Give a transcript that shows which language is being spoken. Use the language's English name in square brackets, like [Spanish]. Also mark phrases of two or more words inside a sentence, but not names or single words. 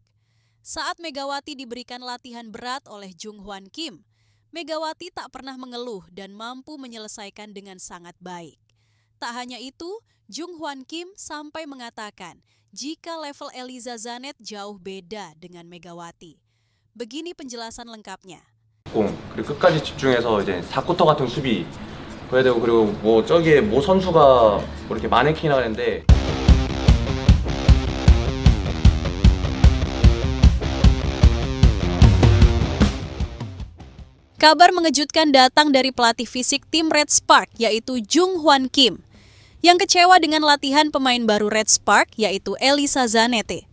[Indonesian] Saat Megawati diberikan latihan berat oleh Jung Hwan Kim, Megawati tak pernah mengeluh dan mampu menyelesaikan dengan sangat baik. Tak hanya itu, Jung Hwan Kim sampai mengatakan jika level Eliza Zanet jauh beda dengan Megawati. Begini penjelasan lengkapnya. [Korean] 그리고 끝까지 집중해서 이제 4쿼터 같은 수비 그래야 되고, 그리고 뭐 저기에 모 선수가 뭐 이렇게 마네킹이라고 하는데 [Indonesian] Kabar mengejutkan datang dari pelatih fisik tim Red Spark, yaitu Jung Hwan Kim, yang kecewa dengan latihan pemain baru Red Spark, yaitu Eliza Zanet.